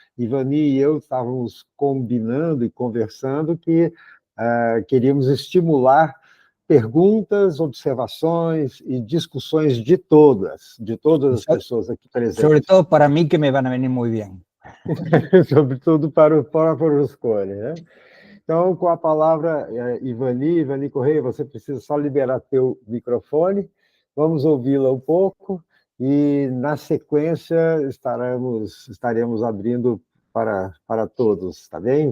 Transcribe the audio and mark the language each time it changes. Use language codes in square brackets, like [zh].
[pt] Ivani e eu estávamos combinando e conversando que queríamos estimular perguntas, observações e discussões de todas as pessoas aqui presentes. [es] Sobre todo para mí, que me van a venir muy bien. [pt] Sobretudo para o Berlusconi, né? Então, com a palavra, Ivani Correia, você precisa só liberar teu microfone, vamos ouvi-la um pouco, e, na sequência, estaremos abrindo para todos, tá bem?